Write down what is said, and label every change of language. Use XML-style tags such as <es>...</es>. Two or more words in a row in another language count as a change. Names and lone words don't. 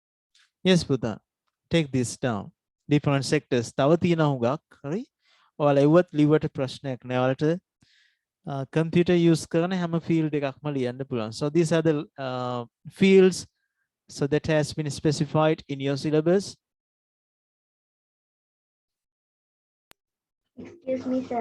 <en>Yes, පුතා. Take this down. Different sectors.</en> <si>තව තියෙනවා හුඟක්. හරි? ඔයාලා එව්වත් ලිව්වට ප්‍රශ්නයක් නෑ. ඔයාලට</si> <en>computer use</en> <si>කරන හැම field එකක්ම ලියන්න පුළුවන්.</si> <en>So these are the fields so that has been specified in your syllabus. Excuse me, sir.</en>